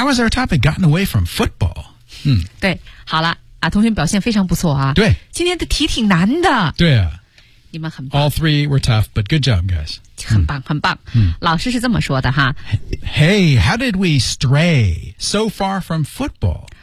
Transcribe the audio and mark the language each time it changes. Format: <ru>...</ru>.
<en>How has our topic gotten away from football？</en> <zh>嗯，对，好了啊，同学表现非常不错啊。对，今天的题挺难的。对啊。你们很棒</zh> <en>All three were tough, but good job, guys.</en> <zh>很棒，很棒。老师是这么说的哈。</zh> <en>Hey, how did we stray so far from football?</en>